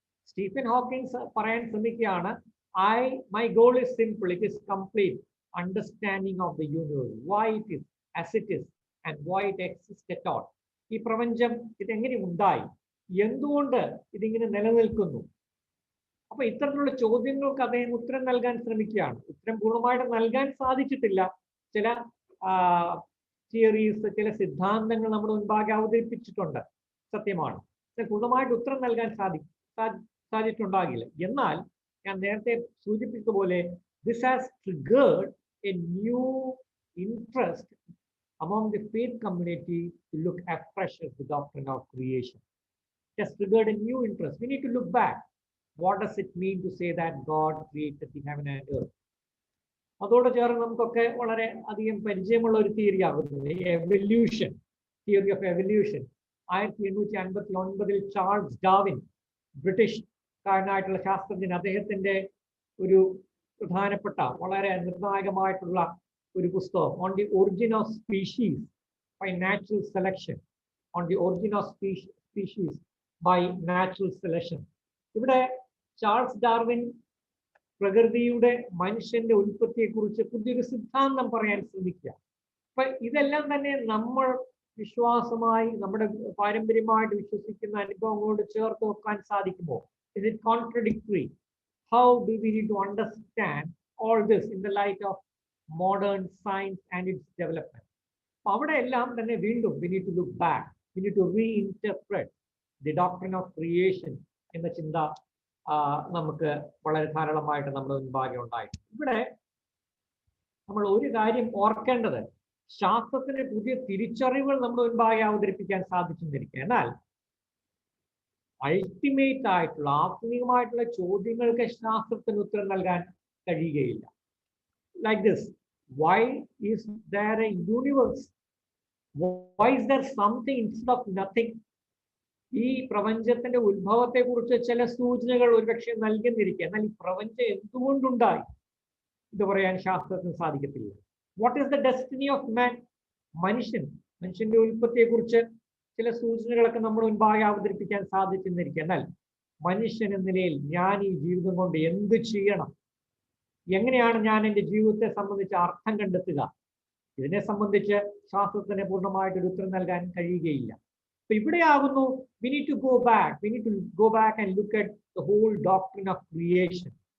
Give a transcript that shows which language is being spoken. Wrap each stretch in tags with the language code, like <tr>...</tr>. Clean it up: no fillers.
<en>Stephen Hawkins</en> <ml>പറയാൻ ശ്രമിക്കുകയാണ്,</ml> <en>my goal is simple, it is complete understanding of the universe, why it is as it is and why it exists at all.</en> <ml>ഈ പ്രപഞ്ചം ഇതെങ്ങനെ ഉണ്ടായി, എന്തുകൊണ്ട് ഇതിങ്ങനെ നിലനിൽക്കുന്നു? അപ്പൊ ഇത്തരത്തിലുള്ള ചോദ്യങ്ങൾക്ക് അദ്ദേഹം ഉത്തരം നൽകാൻ ശ്രമിക്കുകയാണ്. ഉത്തരം പൂർണ്ണമായിട്ട് നൽകാൻ സാധിച്ചിട്ടില്ല. ചില തിയറീസ്, ചില സിദ്ധാന്തങ്ങൾ നമ്മുടെ മുൻപാകെ അവതരിപ്പിച്ചിട്ടുണ്ട്, സത്യമാണ്. പൂർണ്ണമായിട്ട് ഉത്തരം നൽകാൻ സാധിച്ചിട്ടുണ്ടാകില്ല. എന്നാൽ ഞാൻ നേരത്തെ സൂചിപ്പിച്ചതുപോലെ</ml> <en>this has triggered a new interest among the faith community to look afresh at the doctrine of creation. It has triggered a new interest. We need to look back. What does it mean to say that God created the heaven and earth?</en> <ml>അതോട് ചേർന്ന് നമുക്കൊക്കെ വളരെ അധികം പരിചയമുള്ള ഒരു theory ആകുന്നത് evolution, theory of evolution. 1859 Charles Darwin, British കാരനായിട്ടുള്ള ശാസ്ത്രജ്ഞൻ, അദ്ദേഹത്തിന്റെ ഒരു പ്രധാനപ്പെട്ട വളരെ നിർണായകമായിട്ടുള്ള ഒരു പുസ്തകം on the origin of species by natural selection, on the origin of species by natural selection. ഇവിടെ ചാൾസ് ഡാർവിൻ പ്രകൃതിയുടെ മനുഷ്യന്റെ ഉൽപ്പത്തിയെക്കുറിച്ച് പുതിയൊരു സിദ്ധാന്തം പറയാൻ ശ്രമിക്കുക. അപ്പൊ ഇതെല്ലാം തന്നെ നമ്മൾ വിശ്വാസമായി, നമ്മുടെ പാരമ്പര്യമായിട്ട് വിശ്വസിക്കുന്ന അനുഭവങ്ങളോട് ചേർത്ത് വെക്കാൻ സാധിക്കുമോ?</ml> <en>Is it contradictory? How do we need to understand all this in the light of modern science and its development?</en> <ml>അവിടെ എല്ലാം തന്നെ വീണ്ടും</ml> <en>we need to look back, we need to reinterpret the doctrine of creation</en> <ml>എന്ന ചിന്ത നമുക്ക് വളരെ ധാരാളമായിട്ട് നമ്മുടെ മുൻപാകെ ഉണ്ടായിട്ടുണ്ട്. ഇവിടെ നമ്മൾ ഒരു കാര്യം ഓർക്കേണ്ടത്, ശാസ്ത്രത്തിന് പുതിയ തിരിച്ചറിവുകൾ നമ്മുടെ മുൻപാകെ അവതരിപ്പിക്കാൻ സാധിച്ചെന്നിരിക്കുക. എന്നാൽ അൾട്ടിമേറ്റ് ആയിട്ടുള്ള ആത്മീയമായിട്ടുള്ള ചോദ്യങ്ങൾക്ക് ശാസ്ത്രത്തിന് ഉത്തരം നൽകാൻ കഴിയുകയില്ല.</ml> <en>Like this, why is there a universe? Why is there something instead of nothing?</en> <ml>ഈ പ്രപഞ്ചത്തിന്റെ ഉത്ഭവത്തെ കുറിച്ച് ചില സൂചനകൾ ഒരുപക്ഷെ നൽകുന്നിരിക്കുക. എന്നാൽ ഈ പ്രപഞ്ചം എന്തുകൊണ്ടുണ്ടായി ഇത് പറയാൻ ശാസ്ത്രത്തിന് സാധിക്കത്തില്ല.</ml> <en>What is the destiny of man?</en> <ml>മനുഷ്യന്റെ ഉൽപ്പത്തിയെ കുറിച്ച് ചില സൂചനകളൊക്കെ നമ്മൾ മുൻപാകെ അവതരിപ്പിക്കാൻ സാധിച്ചെന്നിരിക്കുക. എന്നാൽ മനുഷ്യൻ എന്ന നിലയിൽ ഞാൻ ഈ ജീവിതം കൊണ്ട് എന്ത് ചെയ്യണം, എങ്ങനെയാണ് ഞാൻ എൻ്റെ ജീവിതത്തെ സംബന്ധിച്ച് അർത്ഥം കണ്ടെത്തുക, ഇതിനെ സംബന്ധിച്ച് ശാസ്ത്രത്തിന് പൂർണ്ണമായിട്ടൊരു ഉത്തരം നൽകാൻ കഴിയുകയില്ല. അപ്പൊ ഇവിടെയാകുന്നു</ml> <en>we need to go back and look at the whole doctrine of creation.</en>